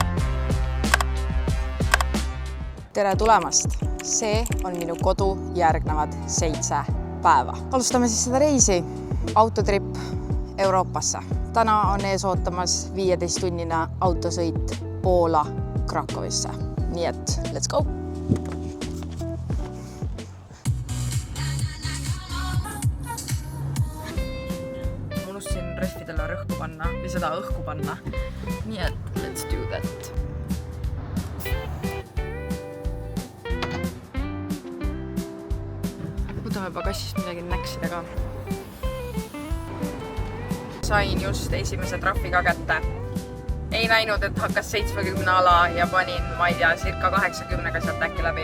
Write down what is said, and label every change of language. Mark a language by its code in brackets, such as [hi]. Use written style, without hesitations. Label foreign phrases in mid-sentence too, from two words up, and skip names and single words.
[et] Tere tulemast! See on minu kodu järgnevad 7 päeva. Alustame siis seda reisi. Autotrip Euroopasse. Täna on ees ootamas 15-tunnine autosõit Poola Krakowisse. Nii et [en] let's go! [et] Unustasin rehvidele rõhku panna või seda õhku panna. Nii et [en] let's do that. [et] Võtame bagassist midagi näksida ka. Sain just esimese trahvi ka kätte. Ei näinud, et hakkas 70 ala ja panin, ma ei tea, circa 80-ga sealt äkki läbi.